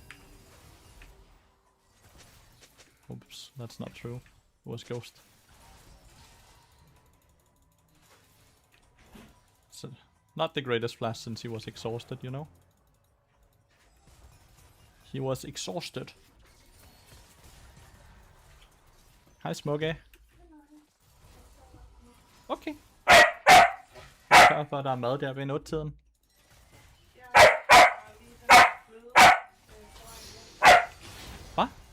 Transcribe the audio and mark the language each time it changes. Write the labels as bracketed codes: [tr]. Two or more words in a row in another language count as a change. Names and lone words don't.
[en] Oops, that's not true. It was Ghost. So, not the greatest flash since he was exhausted, you know? He was exhausted. [da] Hej Smukke. Okay. Sørg for, at der er mad der ved 8-tiden. Hvad?